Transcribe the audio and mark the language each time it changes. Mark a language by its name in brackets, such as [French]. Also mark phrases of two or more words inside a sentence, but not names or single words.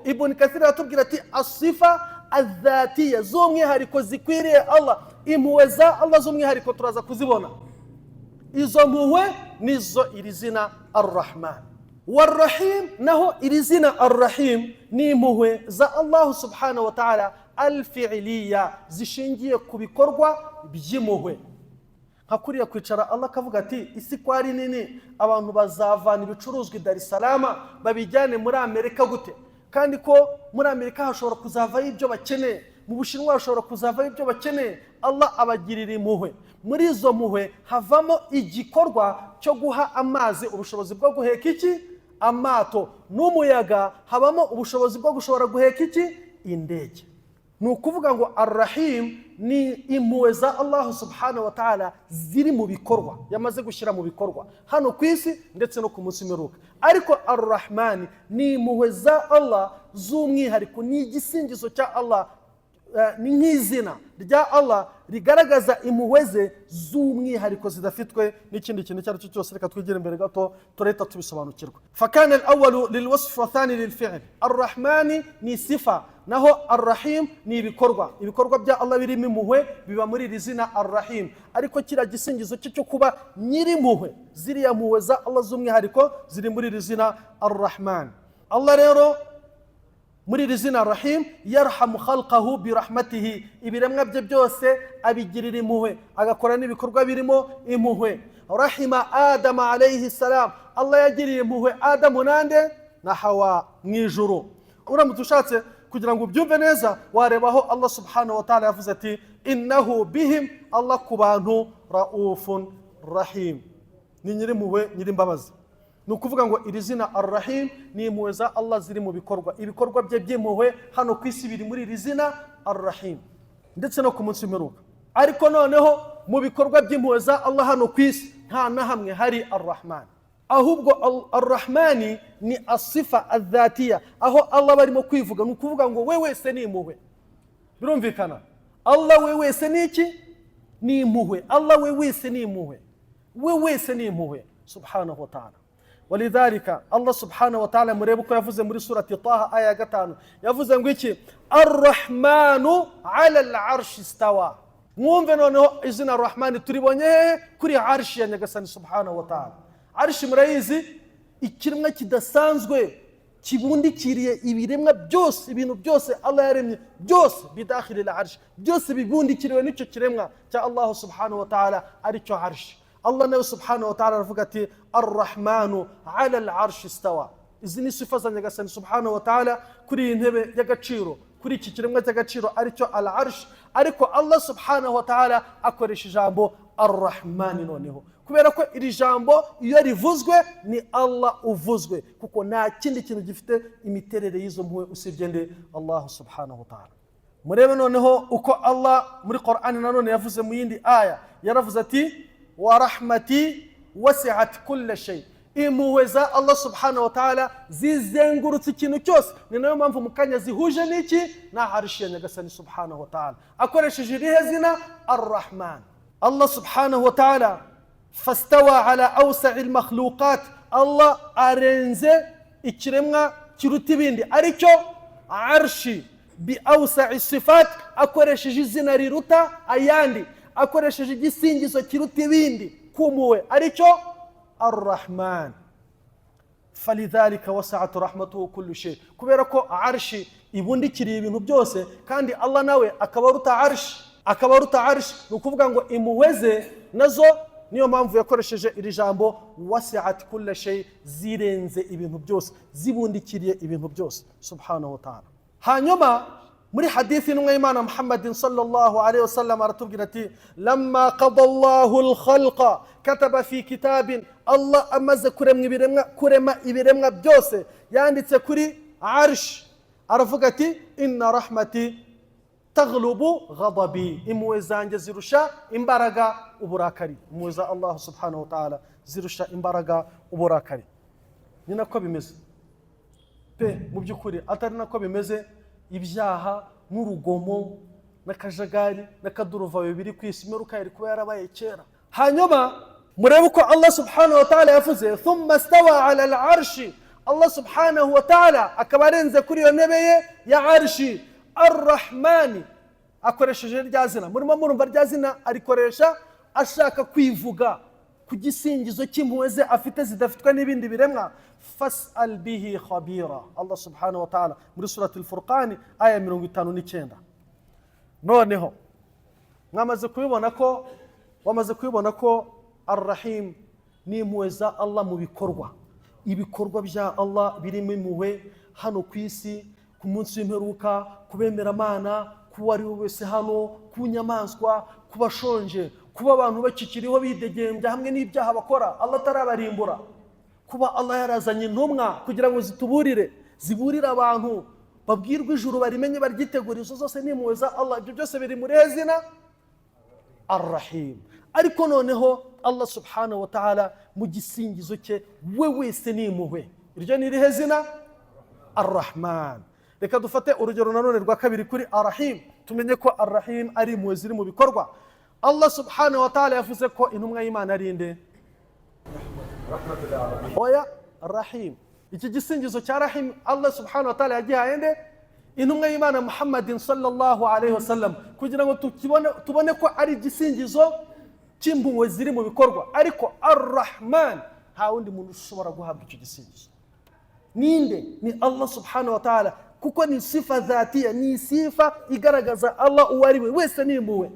[Kinyarwanda] Ibn Kathir atubwira ati [Arabic] الصفة الذاتية, [Kinyarwanda] z'umwihariko zikwiriye Allah. Impuhwe za Allah z'umwihariko turaza kuzibona. Izo mpuhwe nizo iri zina Ar-Rahman. War-Rahim naho iri zina Ar-Rahim ni impuhwe za Allah [Arabic] سبحانه وتعالى الفعلية, [Kinyarwanda] zishingiye ku bikorwa by'impuhwe. Hakuriya kwicara Allah kavuga ati isi kwari nini, abantu bazavana ibicuruzwa i Dar es Salaam babijyane muri Amerika gute? Kandi ko muri Amerika hashobora kuzavaho ibyo bakeneye, mu Bushinwa hashobora kuzavaho ibyo bakeneye. Allah abagirira impuhwe. Muri izo mpuhwe havamo igikorwa cyo guha amazi ubushobozi bwo guheka iki? Amato. N'umuyaga habamo ubushobozi bwo gushobora guheka iki? Indege. Ni ukuvuga ngo Ar-Rahim ni impuhwe za Allah [Arabic] سبحانه وتعالى [Kinyarwanda] ziri mu bikorwa, yamaze gushyira mu bikorwa hano ku isi ndetse no ku munsi w'imperuka. Ariko Ar-Rahman ni impuhwe za Allah z'umwihariko, ni igisingizo cya Allah, ni nk'izina rya Allah rigaragaza impuhwe ze z'umwihariko zidafitwe n'ikindi kintu cyari cyo cyose. Reka twigire imbere gato tureta tubisobanukirwa. [Arabic] فكان الأول للوصف والثاني للفعل. [Kinyarwanda] Ar-Rahman ni sifa, naho Ar-Rahim ni ibikorwa. Ibikorwa bya Allah birimo impuhwe biba muri iri zina Ar-Rahim. Ariko kira gisingizo cyo kuba nyiri impuhwe, ziriya mpuhwe za Allah z'umwihariko ziri muri iri zina Ar-Rahman. Allah rero muri iri zina Rahim [Arabic] يرحم خلقه برحمته, [Kinyarwanda] ibiremwa bye byose abigirira impuhwe, agakora n'ibikorwa birimo impuhwe. [Arabic] رحم آدم عليه السلام, [Kinyarwanda] Allah yagiriye impuhwe Adamu nande na Hawa mwijuru. Uramutse ushatse kugira ngo ubyumve neza warebaho Allah [Arabic] سبحانه وتعالى [Kinyarwanda] yavuze ati [Arabic] إنه بهم, [Kinyarwanda] Allah ku bantu [Arabic] رؤوف رحيم, [Kinyarwanda] ni nyiri impuhwe nyiri imbabazi. Ni ukuvuga ngo iri zina Ar-Rahim ni impuhwe za Allah ziri mu bikorwa. Ibikorwa bye by'impuhwe hano ku isi biri muri iri zina Ar-Rahim ndetse no ku munsi w'imperuka. Ariko noneho mu bikorwa by'impuhwe za Allah hano ku isi nta na hamwe hari arrahman. Ahubwo arrahmani ni [Arabic] الصفة الذاتية, [Kinyarwanda] aho Allah barimo kwivuga ni ukuvuga ngo we wese ni impuhwe. Birumvikana? Allah we wese ni iki? Ni impuhwe. Allah we wese ni impuhwe. We wese ni impuhwe [Arabic] سبحانه وتعالى. ولذلك الله سبحانه وتعالى [Kinyarwanda] murebe ko yavuze muri surati Taha aya 5, yavuze ngo iki? [Arabic] الرحمن على العرش استوى. [Kinyarwanda] Mwumve noneho izina arrahmani turibonye kuri arshi ya Nyagasani [Arabic] سبحانه وتعالى. [Kinyarwanda] Arshi murayizi ikiremwa kidasanzwe kibundikiriye ibiremwa byose, ibintu byose Allah yaremye byose [Arabic] بداخل العرش, [Kinyarwanda] byose bibundikiriwe n'icyo kiremwa cya Allah [Arabic] سبحانه وتعالى [Kinyarwanda] ari cyo arshi. Allah nawe [Arabic] سبحانه وتعالى [Kinyarwanda] aravuga ati [Arabic] الرحمن على العرش استوى. [Kinyarwanda] Izi ni sifa za Nyagasani [Arabic] سبحانه وتعالى [Kinyarwanda] kuri iyi ntebe y'agaciro, kuri iki kiremwa cy'agaciro ari cyo al-arsh. Ariko Allah [Arabic] سبحانه وتعالى [Kinyarwanda] akoresha ijambo arrahmani noneho, kubera ko iri jambo iyo rivuzwe ni Allah uvuzwe, kuko nta kindi kintu gifite imiterere y'izo mpuhwe usibye nde Allah [Arabic] سبحانه وتعالى. [Kinyarwanda] Murebe noneho uko Allah muri Qur'an nanone yavuze mu yindi aya, yaravuze ati [Arabic] ورحمتي وسعت كل شيء. [Kinyarwanda] Impuhwe za Allah [Arabic] سبحانه وتعالى [Kinyarwanda] zizengurutse ikintu cyose, ni nayo mpamvu mukanya zihuje n'iki na arshi ya Nyagasani [Arabic] سبحانه وتعالى, [Kinyarwanda] akoresheje irihe zina arrahman. [Arabic] الله سبحانه وتعالى فاستوى على أوسع المخلوقات, [Kinyarwanda] Allah arenze ikiremwa kiruta ibindi aricyo arshi [Arabic] بأوسع صفات, [Kinyarwanda] akoresheje izina riruta ayandi, akoresheje igisingizo kiruta ibindi kumpuhwe aricyo arrahman. [Arabic] فلذلك وسعت رحمته كل شيء, [Kinyarwanda] kubera ko arshi ibundikiriye ibintu byose kandi Allah nawe akabaruta arshi, ni ukuvuga ngo impuhwe ze nazo niyo mpamvu yakoresheje iri jambo [Arabic] وسعت كل شيء, [Kinyarwanda] zirenze ibintu byose, zibundikiriye ibintu byose [Arabic] سبحانه وتعالى. [Kinyarwanda] Hanyuma muri hadithi n'umwe y'Imana Muhammadin [Arabic] صلى الله عليه وسلم [Kinyarwanda] aratubwira ati [Arabic] لما قضى الله الخلق كتب في كتاب, [Kinyarwanda] Allah amaze kurema ibiremwa byose yanditse kuri arsh, aravuga ati [Arabic] إن رحمتي تغلب غضبي, [Kinyarwanda] impuhwe zanjye zirusha imbaraga uburakari. Impuhwe za Allah [Arabic] سبحانه وتعالى [Kinyarwanda] zirusha imbaraga uburakari. Ni nako bimeze pe mu by'ukuri, atari nako bimeze ibyaha n'urugomo n'akajagari n'akaduruvayo biri ku isi, meruka yari kuba yarabaye kera. Hanyuma murebe uko Allah [Arabic] سبحانه وتعالى [Kinyarwanda] yavuze [Arabic] ثم استوى على العرش, [Kinyarwanda] Allah [Arabic] سبحانه وتعالى [Kinyarwanda] akaba arenze kuri iyo ntebe ye ya arshi. Arrahmani akoresheje rya zina, murimo murumva rya zina arikoresha ashaka kwivuga ku gisingizo cy'impuhwe ze afite zidafitwe n'ibindi biremwa. [Arabic] فاسأل به خبيرا، الله سبحانه وتعالى [Kinyarwanda] muri surati al-Furqan aya 59. Noneho wamaze kubibona ko arrahim ni impuhwe za Allah mu bikorwa, ibikorwa bya Allah birimo impuhwe hano ku isi, ku munsi w'imperuka, kubemera Imana, kuba ari wese hano, ku nyamaswa, kubashonje, kuba abantu bakikiriho bidegembya hamwe n'ibyaha bakora Allah atarabarimbura, kuba Allah yarazanye intumwa kugira ngo ziburire abantu, babwirwe ijuru barimenye baryitegura. Izo zose ni impuhwe za Allah, ibyo byose biri muri zina arrahim. Ariko noneho Allah [Arabic] سبحانه وتعالى [Kinyarwanda] mu gisingizo cye we wese ni impuhwe, iryo ni irihe zina arrahman. Reka dufate urugero nanone rwa kabiri kuri arrahim, tumenye ko arrahim ari impuhwe ziri mu bikorwa. Allah [Arabic] سبحانه وتعالى [Kinyarwanda] yavuze ko intumwa y'Imana ari nde? Oya, arrahim. Iki gisingizo cya rahim Allah [Arabic] سبحانه وتعالى [Kinyarwanda] yagihaye nde? Intumwa y'Imana Muhammadin [Arabic] صلى الله عليه وسلم, [Kinyarwanda] kugira ngo tubone ko ari igisingizo cy'impuhwe ziri mu bikorwa. Ariko arrahman nta wundi muntu ushobora guhabwa icyo gisingizo. Ninde? Ni Allah [Arabic] سبحانه وتعالى, [Kinyarwanda] kuko ni [Arabic] صفة ذاتية, [Kinyarwanda] ni sifa igaragaza Allah uwo ari we wese ni impuhwe.